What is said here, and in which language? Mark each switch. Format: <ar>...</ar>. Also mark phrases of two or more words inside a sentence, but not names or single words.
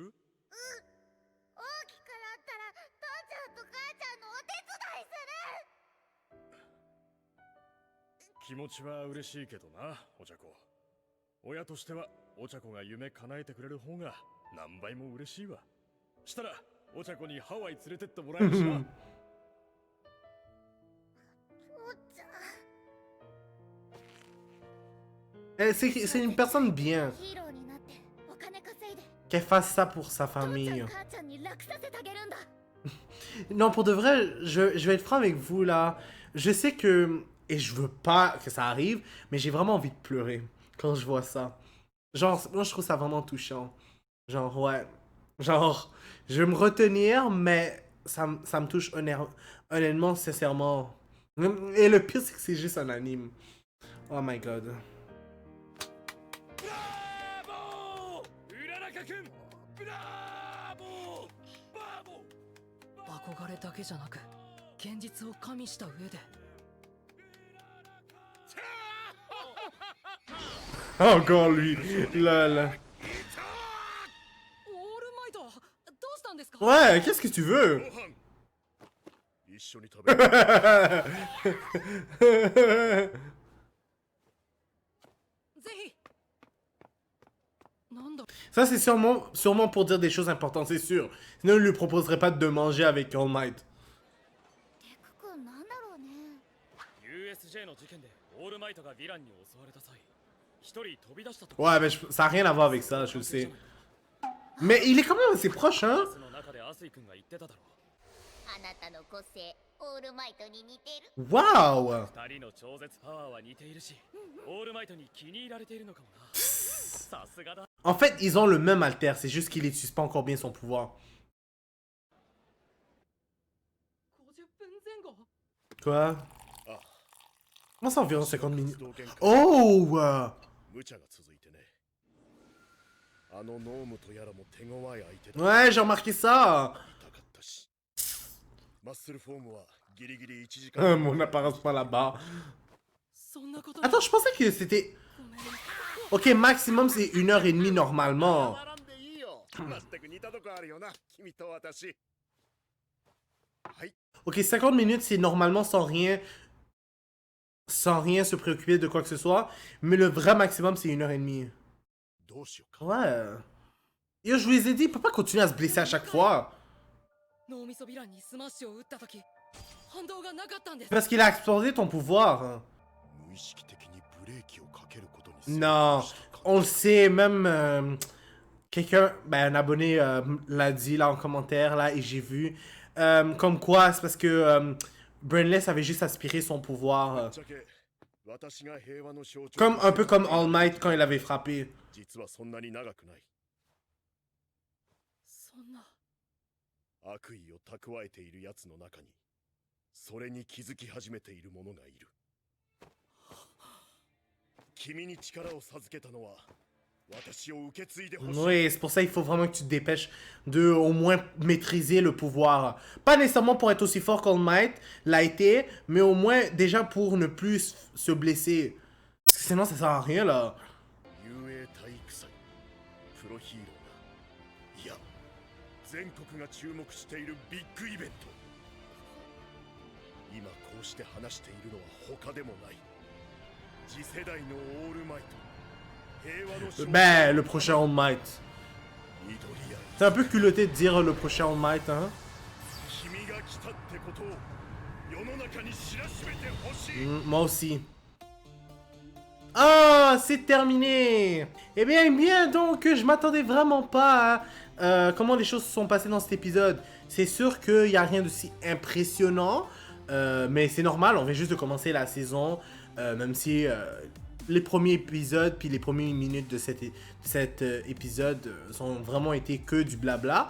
<ja>大きくなったら父ちゃんと母ちゃんのお手伝いする気持ちは嬉しいけどな、お茶子。親としてはお茶子が夢叶えてくれる方が何倍も嬉しいわ。したらお茶子にハワイ連れてってもらえるしな。父ちゃん</ja> <fr>C'est une personne bien.</fr> <ja>ヒーローになってお金稼いで</ja> <fr>Qu'elle fasse ça pour sa</fr> <ja>父ちゃん</ja> <fr>famille.</fr> <ja>母ちゃんに楽させてあげるんだ</ja> <fr>Non, pour de vrai, je vais être franc avec vous, là. Je sais que... Et je veux pas que ça arrive, mais j'ai vraiment envie de pleurer quand je vois ça. Genre, moi, je trouve ça vraiment touchant. Genre, ouais. Genre, je vais me retenir, mais ça me touche honnêtement, sincèrement. Et le pire, c'est que c'est juste un anime.</fr> <en>Oh my god.</en> <ja>ブラボー、うららかくん。ブラボー、バーボー。憧れだけじゃなく現実を加味した上で</ja> <fr>Encore lui. Lol.</fr> <ja>オールマイトどうしたんですか</ja> <fr>Ouais, qu'est-ce que tu veux?</fr> <ja>ご飯一緒に食べる。ぜひなんだ</ja> <fr>Ça, c'est sûrement pour dire des choses importantes, c'est sûr. Sinon, il lui proposerait pas de manger avec All Might.</fr> <ja>デク君なんだろうね USJ の事件でオールマイトがヴィランに襲われた際、一人飛び出したと。</ja> <fr>Ouais, mais ça a rien à voir avec ça, je le sais. Mais il est quand même assez proche, hein?</fr> <ja>バスの中でアスイ君が言ってただろあなたの個性オールマイトに似てる</ja> <fr>Waouh! う。</fr> <ja>二人の超絶パワーは似ているし、オールマイトに気に入られているのかもな。さすがだ。</ja> <fr>En fait, ils ont le même alter, c'est juste qu'il n'utilise pas encore bien son pouvoir.</fr> <ja>50 分前後</ja> <fr>Quoi? Ah. Comment ça, environ 50 minutes?</fr> <ja>活動限界 Oh! 無茶が続いてね。あのノームとやらも手強い相手だ。</ja> <fr>Ouais, j'ai remarqué ça!</fr> <ja>痛かったし。マッスルフォームはギリギリ1時間。</ja> <fr>Mon apparence pas là-bas.</fr> <ja>そんなこと</ja> <fr>Attends, je pensais que c'était...</fr> <ja>ごめん</ja> <fr>Ok, maximum c'est 1h30 normalement.</fr> <ja>並んでいいよ。まったく似たとこあるよな、君と私。はい。</ja> <fr>Ok, 50 minutes c'est normalement sans rien se préoccuper de quoi que ce soit. Mais le vrai maximum c'est 1h30.</fr> <ja>どうしようか。</ja> <fr>Ouais. Yo, je vous les ai dit, il peut pas continuer à se blesser à chaque fois.</fr> <ja>脳みそヴィランにスマッシュを打った時反動がなかったんです</ja> <fr>Parce qu'il a explosé ton pouvoir.</fr> <ja>無意識的にブレーキをかけることに成功</ja> <fr>Non,</fr> <ja>したか。</ja> <fr>on le sait, même quelqu'un, ben, un abonné l'a dit là en commentaire, là, et j'ai vu. Comme quoi, c'est parce que Brainless avait juste aspiré son pouvoir.</fr> <ja>ぶっちゃけ私が平和の象徴。</ja> <fr>Comme un peu comme All Might quand il avait frappé.</fr> <ja>実はそんなに長くない。そんな悪意を蓄えている奴の中に、それに気づき始めている者がいる。君に力を授けたのは、 私を受け継いでほしい。</ja> <fr>Oui, c'est pour ça qu'il faut vraiment que tu te dépêches de au moins maîtriser le pouvoir. Pas nécessairement pour être aussi fort qu'All Might l'a été, mais au moins déjà pour ne plus se blesser. Parce que sinon ça sert à rien là.</fr> <ja>雄英体育祭プロヒーローがいや全国が注目しているビッグイベント。今こうして話しているのは他でもない次世代のオールマイト平和の勝利。</ja> <fr>Ben, le prochain All Might.</fr> <ja>緑谷</ja> <fr>C'est un peu culotté de dire le prochain All Might, hein.</fr> <ja>君が来たってことを世の中に知らしめてほしい。</ja> <fr>Moi aussi. Ah, c'est terminé. Eh bien, donc, je m'attendais vraiment pas à comment les choses se sont passées dans cet épisode. C'est sûr qu'il n'y a rien d'aussi impressionnant, mais c'est normal, on vient juste de commencer la saison, même si les premiers épisodes, puis les premières minutes de cet épisode ont vraiment été que du blabla.</fr>